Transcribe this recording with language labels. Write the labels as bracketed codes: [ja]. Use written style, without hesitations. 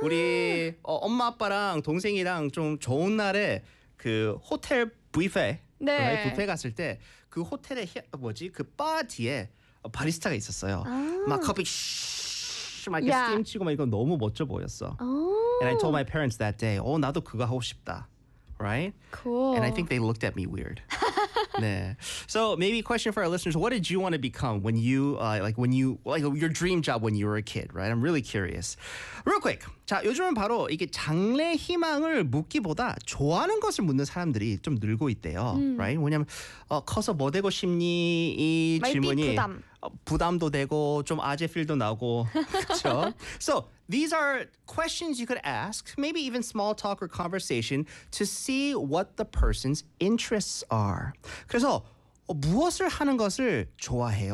[ko] 우리 엄마 아빠랑 동생이랑 좀 좋은 날에 그 호텔 뷔페, 네, 뷔페 갔을 때 그 호텔의 뭐지 그 바 뒤에 바리스타가 있었어요. 아. 막 커피 막 이렇게 스팀 치고 막 이거 너무 멋져 보였어. 오. [en] And I told my parents that day, [ko] 나도 그거 하고 싶다, [en] right? Cool. And I think they looked at me weird. [ko] 네. [en] So maybe question for our listeners, what did you want to become when you your dream job when you were a kid, right? I'm really curious. Real quick. [ko] 자, 요즘은 바로 이게 장래 희망을 묻기보다 좋아하는 것을 묻는 사람들이 좀 늘고 있대요. [en] Right? [ko] 왜냐면 커서 뭐 되고 싶니? 이 질문이 부담. 부담도 되고 좀 아재 필도 나고. 그렇죠? [en] So, these are questions you could ask, maybe even small talk or conversation to see what the person's interests are. [ko] 그래서 무엇을 하는 것을 좋아해요?